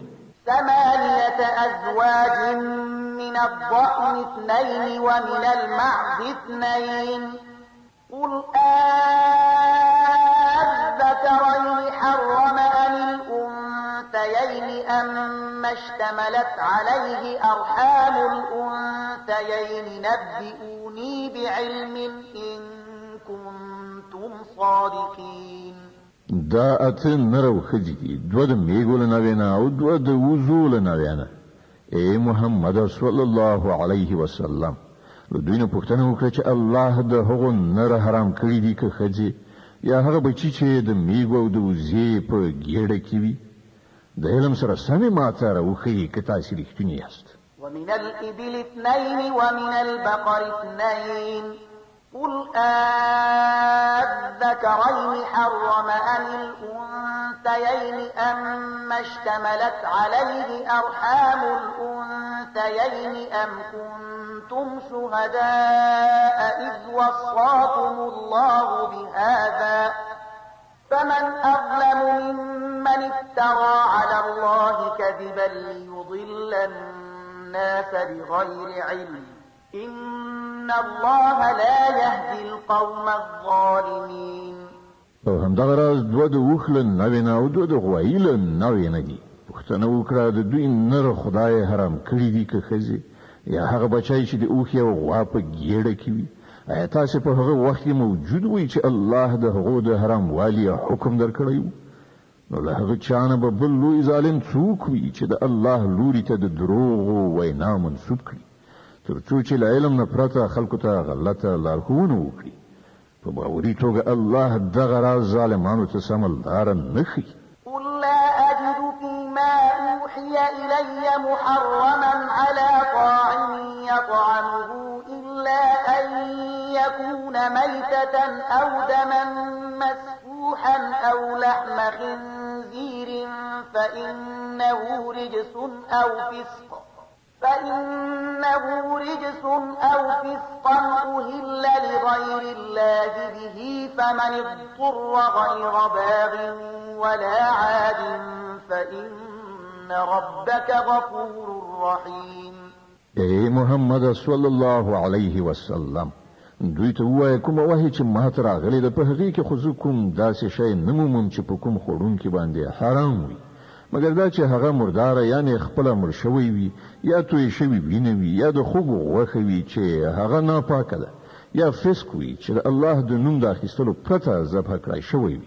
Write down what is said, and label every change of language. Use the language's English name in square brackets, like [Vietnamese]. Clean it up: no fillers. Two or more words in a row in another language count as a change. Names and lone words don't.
[Arabic] 8 أزواج من الضأن 2 ومن المعز 2 قل أذكرين حرم أم الأنثيين أما اشتملت عليه أرحام الأنثيين نبئوني بعلم إن كنتم صادقين. [Pashto] دا اته نرو خځې دي، 2 د میږو له نوینا او 2 د وزو له نوینا. ای محمد [Arabic] صلی الله علیه وسلم، [Pashto] له دوی نه پوښتنه وکړه چې الله د هغو نر حرام کړي دي که ښځې، یا هغه بچي چې د میږو او د وزې په ګېډه کې وي. د علم سره سمې ماته راوښیي که تاسې رښتونې یاست. [Arabic] ومن الإبل 2 ومن البقر 2 قل أذكرين حرم أم الأنثيين أما اشتملت عليه أرحام الأنثيين أم كنتم شهداء إذ وصاكم الله بهذا فمن أظلم ممن افترى على الله كذبا ليضل الناس بغير علم إن الله لا يهدي القوم الظالمين. [Pashto] او همدغه راز 2 د اوښ له نوینا او 2 د غوایي له نوینا دي. پوښتنه وکړه د دوی نر خدای حرام کړي دي که ښځې، یا هغه بچی چې د اوښ یا غوا په ګېډه کې وي. آیا تاسې په هغه وخت کې موجود وئ چې الله د هغو د حرام والي حکم درکړی و؟ نو له هغه چا نه به بل لوی ظالم څوک وي چې د الله لوري ته د دروغو وینا منسوب کړي، تر څو چې له علم نه پرته خلکو ته غلطه لارښوونه وکړي. په باوري توګه الله دغه راز ظالمانو ته سمه لاره نه ښیي. [Arabic] قل لا أجد فيما أوحي إلي محرما على طاعم يطعمه إلا أن يكون ميتة أو دما مسفوحا أو لحم خنزير فإنه رجس أو فسق أهل لغير الله به فمن اضطر غير باغ ولا عاد فإن ربك غفور رحيم. [Pashto] ای محمد [Arabic] صلی الله علیه وسلم، [Pashto] دوی ته ووایه کومه وحی چې ما ته راغلی ده په هغې کې خو زه کوم داسې شی نه مومم چې په کوم خوړونکي باندې حرام وي، مګر دا چې هغه مرداره یعنې خپله مړ شوی وي، یا توی شوي وینه وي، یا د خوږو غوښه وي چې هغه ناپاکه ده، یا فسق وي چې د الله د نوم د اخیستلو پرته ذبح کړی شوی وي.